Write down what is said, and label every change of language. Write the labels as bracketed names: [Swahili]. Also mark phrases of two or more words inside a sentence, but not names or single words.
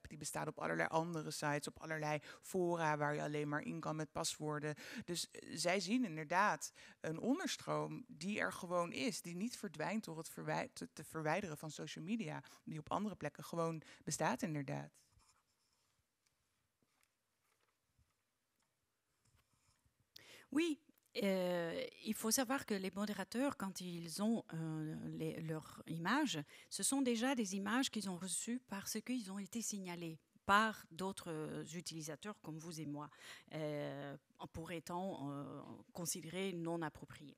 [Dutch] Die bestaan op allerlei andere sites, op allerlei fora waar je alleen maar maar in kan met paswoorden. Dus zij zien inderdaad een onderstroom die er gewoon is, die niet verdwijnt door het te verwijderen van [English] social media, [Dutch] die op andere plekken gewoon bestaat inderdaad. [French] Oui, il faut savoir que les modérateurs, quand ils ont leurs images, ce sont déjà des images qu'ils ont reçues parce qu'ils ont été signalés par d'autres utilisateurs comme vous et moi, pour étant considérés non appropriés.